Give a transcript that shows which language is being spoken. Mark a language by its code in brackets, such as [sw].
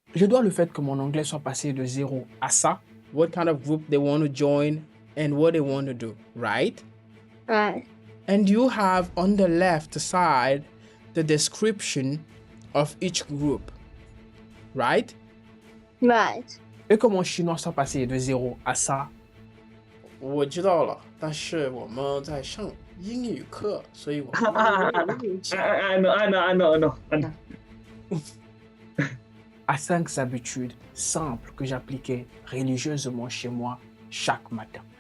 [fr] Je dois le fait que mon anglais soit passé de 0 à ça. [en] What kind of group they want to join and what they want to do, right? Right. And you have on the left side the description of each group, right? Right. [fr] Et que mon chinois soit passé de 0 à ça, [zh] 我知道了，但是我们在上英语课，所以我们没有讲。 [en] I know. [fr] À 5 habitudes simples que j'appliquais religieusement chez moi chaque matin.